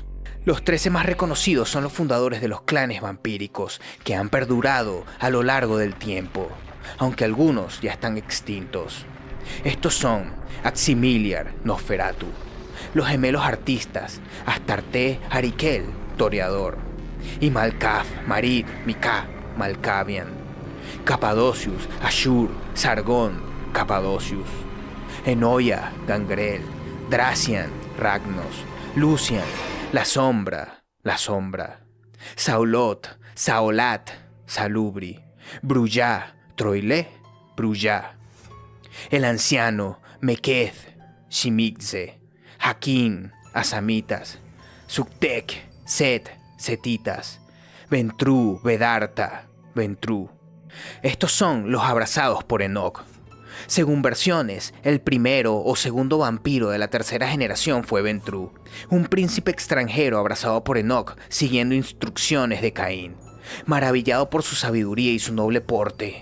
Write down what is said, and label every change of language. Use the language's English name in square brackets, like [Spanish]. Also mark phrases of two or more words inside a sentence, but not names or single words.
[Spanish] Los 13 más reconocidos son los fundadores de los clanes vampíricos que han perdurado a lo largo del tiempo, aunque algunos ya están extintos. Estos son Aximiliar, Nosferatu, los gemelos artistas, Astarte, Arikel, Toreador, y Malkav, Marit, Mika, Malkavian, Capadocius, Ashur, Sargón, Capadocius, Enoya, Gangrel, Dracian, Ragnos, Lucian, la sombra, Saulot, Saolat, Salubri, Brujá, Troilé, Brujá, el anciano, Meketh, Shimigze, Hakim, Asamitas, Suktek, Set, Setitas, Ventru, Vedarta, Ventru. Estos son los abrazados por Enoch. Según versiones, el primero o segundo vampiro de la tercera generación fue Ventru, un príncipe extranjero abrazado por Enoch siguiendo instrucciones de Caín, maravillado por su sabiduría y su noble porte.